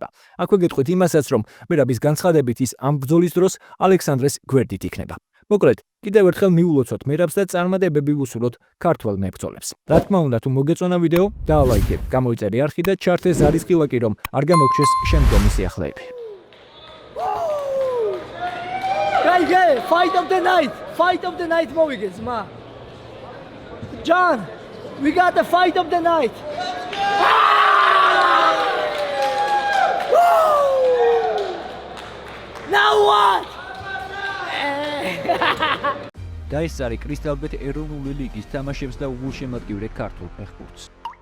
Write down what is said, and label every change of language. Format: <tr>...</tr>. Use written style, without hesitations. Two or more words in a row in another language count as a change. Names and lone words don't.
<ka>აქვე გეტყვით იმასაც რომ მერაბის განცხადებით ის ამ ბრძოლის დროს ალექსანდრეს გვერდით იქნება. მოკლედ, კიდევ ერთხელ მიულოცოთ მერაბს და წარმატებები ვუსურვოთ ქართველ მებრძოლებს. რა თქმა უნდა, თუ მოგეწონა ვიდეო, დაალაიქეთ, გამოიწერე არხი და ჩართე ზარის ყილაკი, რომ არ გამოგჩეს შემდგომი სიახლეები.</ka> <en>Guys, fight of the night მოვიგეთ, ma. John, we got the fight of the night. Now what?</en> <ka>და ეს არის კრისტალბეთ ეროვნული ლიგის თამაშებს და უგულშემატკივრე ქართულ ფეხბურთს.</ka>